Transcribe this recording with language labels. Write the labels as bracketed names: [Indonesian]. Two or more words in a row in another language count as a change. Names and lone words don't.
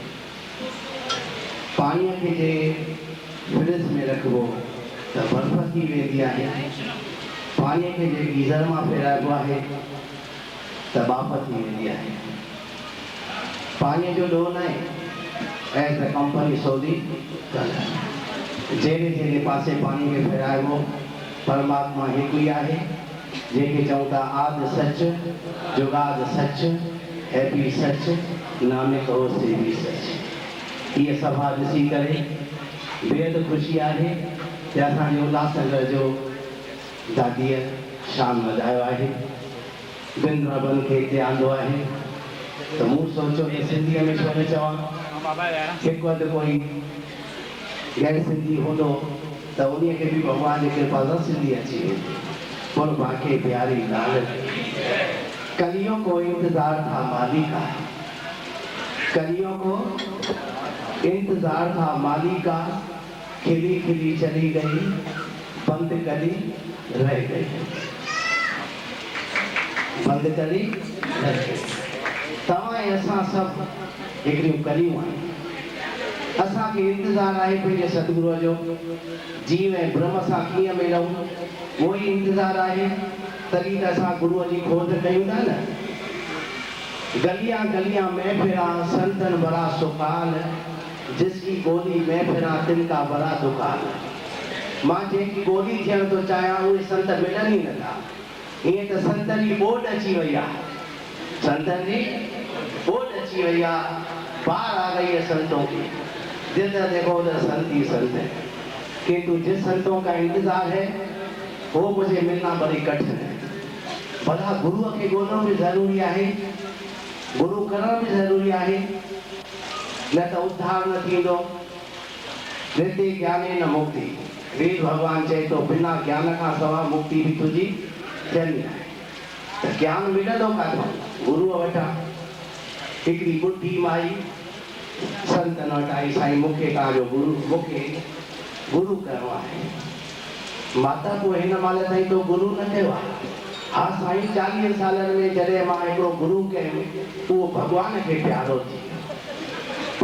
[Sindhi] पाणीअ खे जे फ्रिज में रखिबो त बर्फ़ थी वेंदी आहे, पाणीअ खे जे गीज़र मां फेराइबो आहे त बाफ़ थी वेंदी आहे। पाणीअ जो ॾोह न आहे, एज़ अ कंपनी सौदी जहिड़े जहिड़े पासे पाणी खे फेराइबो, परमात्मा हिकु ई आहे, जंहिंखे चऊं था [Punjabi] ਆਦਿ ਸਚ, ਜੁਗਾਦ ਸਚ, ਹੈ ਭੀ ਸਚ, ਨਾਨਕ ਹੋ ਸੇ ਭੀ ਸਚ। [Sindhi] इहे सभा ॾिसी करे बेहद ख़ुशी आहे त असांजे उल्हासनगर जो दादीअ शान वधायो आहे, वृंदावन खे हिते आंदो आहे। त मूं सोचियो हे सिंधीअ में छो न चवां, हिकु अधु कोई गैर सिंधी हूंदो त उन्हीअ खे बि भॻवान जी कृपा सां सिंधी अची वेंदी। पर बाक़ी प्यारी ॻाल्हि, [Hindi] कलियों को इंतजार था मालिका, कलियों को इंतजार था मालिका, खिली खिली चली गई, बंद कली रह गई, बंद कली रह गई। [Sindhi] तव्हां ऐं असां सभु हिकिड़ियूं कलियूं आहियूं। असांखे इंतज़ारु आहे पंहिंजे सतगुरूअ जो, जीव ऐं ब्रह्म सां कीअं मिलूं, उहो ई इंतज़ारु आहे। तॾहिं त असां गुरूअ जी खोज कयूं था न। [Hindi] गलियां गलियां में फिरा संतन बड़ा सुकाल, जिसकी गोली में फिरा तिनका बड़ा दुकान। [Sindhi] मां जंहिंजी गोली थियण थो चाहियां उहे संत मिलनि ई नथा। हीअं त संतनि जी ॿोॾ अची वई आहे, संतन जी ॿोॾ अची वई आहे, [Hindi] पार आ गई है संतों की, जिधर देखो उधर संत ही संत है। किंतु जिस संतों का इंतजार है वो मुझे मिलना बड़ी कठिन है। [Sindhi] भला गुरु के ॻोल्हणु भी ज़रूरी आहे, गुरु करण भी ज़रूरी आहे, न त उद्धार न थींदो। [Sanskrit] नित्य ज्ञाने न मुक्ति, [Sindhi] वेद भगवान चए तो बिना ज्ञान का सवा मुक्ति भी तुझी थियणी आहे। त ज्ञान मिलंदो काथों? गुरुअ वटां। हिकिड़ी ॿुढी माई संतन वटि आई, साईं मूंखे तव्हांजो मूंखे गुरु करिणो आहे। माता पोइ हिन महिल ताईं तो गुरु न कयो आहे। हा साईं, 40 सालनि में जॾहिं मां हिकिड़ो गुरु कयुमि उहो भॻवान खे प्यारो थी वियो।